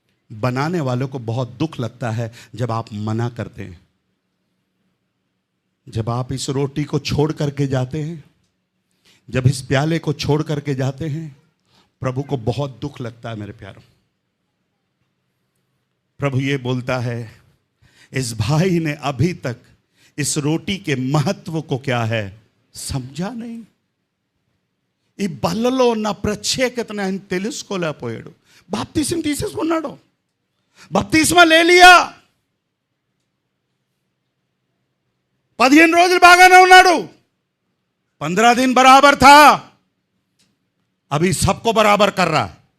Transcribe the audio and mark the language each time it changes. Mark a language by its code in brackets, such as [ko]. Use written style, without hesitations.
[hi] बनाने वालों को बहुत दुख लगता है जब आप मना करते हैं, जब आप इस रोटी को छोड़ करके जाते हैं, जब इस प्याले को छोड़ करके जाते हैं, प्रभु को बहुत दुख लगता है। मेरे प्यारों, प्रभु ये बोलता है, इस भाई ने अभी तक इस रोटी के महत्व को क्या है समझा नहीं। [te] ఈ బల్లలో ఉన్న ప్రత్యేకతను ఆయన తెలుసుకోలేకపోయాడు. బాప్తిసం తీసేసుకున్నాడు, [hi] బప్తిస్మా లే లియా, [te] 15 రోజులు బాగానే ఉన్నాడు, [hi] 15 दिन बराबर था, अभी सबको बराबर कर रहा है।